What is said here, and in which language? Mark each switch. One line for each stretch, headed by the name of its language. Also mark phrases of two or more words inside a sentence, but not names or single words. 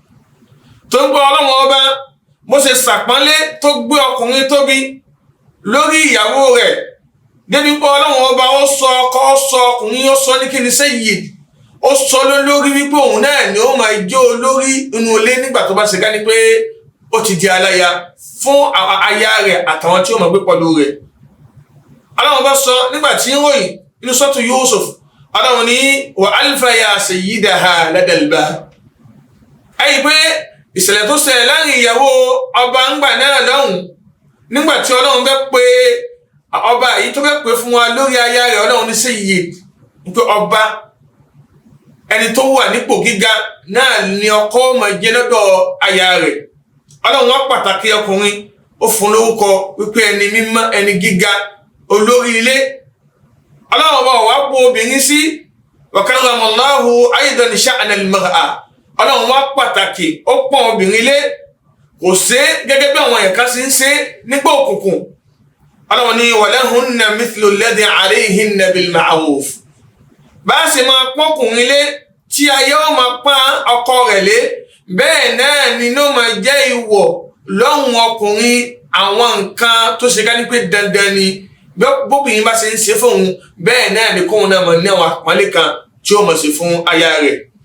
Yoruba: Tó ń gbọ́ Ọlọ́run ọba bó ṣe ṣàpọ́nlé tó gbé ọkùnrin tóbi lórí ìyàwó rẹ̀ débi pé Ọlọ́run ọba ó sọ ọkọ, ó sọ ọkùnrin, ó sọ ní kí ni sayyid, ó sọ lórí wípé òun náà ni ó máa jẹ́ olórí inú ilé nígbà tó bá ṣe ká ní pé ó ti di aláya fún aya rẹ̀ àtàwọn tí ó máa gbé pẹ̀lú rẹ̀. Ọlọ́run bá sọ nígbà tí ń ròyìn inú suratu Yusuf, Ọlọ́run ní
Arabic: وألفيا سيدها لدى الباب.
Yoruba: Ẹ̀yìn pé ìṣẹ̀lẹ̀ tó ṣẹlẹ̀ láàrin ìyàwó ọba ńgbà náà lọ́hùn nígbà tí Ọlọ́run bẹ́ pé ọba yìí tó bẹ́ pé fún wa lórí aya rẹ̀, Ọlọ́run ní sayyid pé ọba ẹni tó wà nípò gíga náà ni ọkọ máa jẹ́ lọ́dọ̀ aya rẹ̀. Ọlọ́run wá pàtàkì ọkùnrin, ó fún lórúkọ wípé ẹni mímọ́, ẹni gíga, olórí ilé. Ọlọ́run ọba wá bú obìnrin sí wa
Arabic: كرم الله أيضا شأن المرأة.
Yoruba: Ọlọ́run wá pàtàkì, ó pọ́n obìnrin lé, kò ṣe gẹ́gẹ́ bí àwọn ẹ̀ka sí ń ṣe nígbà òkùnkùn. Ọlọ́run ní
Arabic: ولهن مثل الذي عليهن بالمعروف.
Yoruba: Bá ṣe máa pọ́nkùnrin lé tí ayé ó máa pọ́n ọkọ rẹ̀ lé, bẹ́ẹ̀ náà ni ló máa jẹ́ ìwọ̀ lọ́rùn ọkùnrin àwọn nǹkan tó ṣe ká ní pé dandan ni bóbìnrin bá ṣe ń ṣe fóun bẹ́ẹ̀ náà ni kóun náà mọ̀ ní àwọn àpọ́nlé kan tí ó mọ̀ sí fún aya rẹ̀.